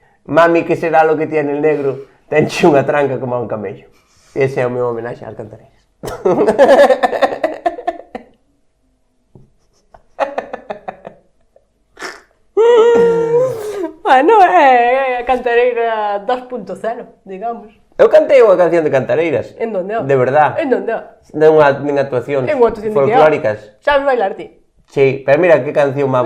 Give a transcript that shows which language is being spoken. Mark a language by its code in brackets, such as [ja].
[es] Mami, que será lo que tiene el negro? [gl] Tenche unha tranca como a un camello. Ese é o meu homenaxe ás cantareiras. Bueno, é a cantareira 2.0, digamos. Eu cantei unha canción de cantareiras. [es] En donde? De verdad. En donde? [gl] En actuacións En unha actuación de folclóricas. que sabes bailar ti? Sí, pero mira que canción máis